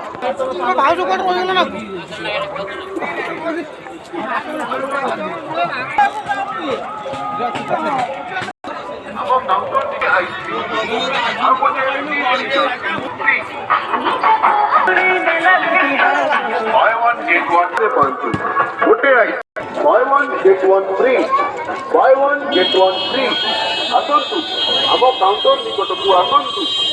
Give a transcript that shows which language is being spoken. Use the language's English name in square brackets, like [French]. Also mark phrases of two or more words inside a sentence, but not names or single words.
[Odia] ଭାଉଜ କୁଆଡେ ରହିଗଲା ନା [English] Buy one get one buy one get one free. Buy one get one free. [Odia] ଆସନ୍ତୁ ଆମ କାଉଣ୍ଟର ନିକଟକୁ ଆସନ୍ତୁ।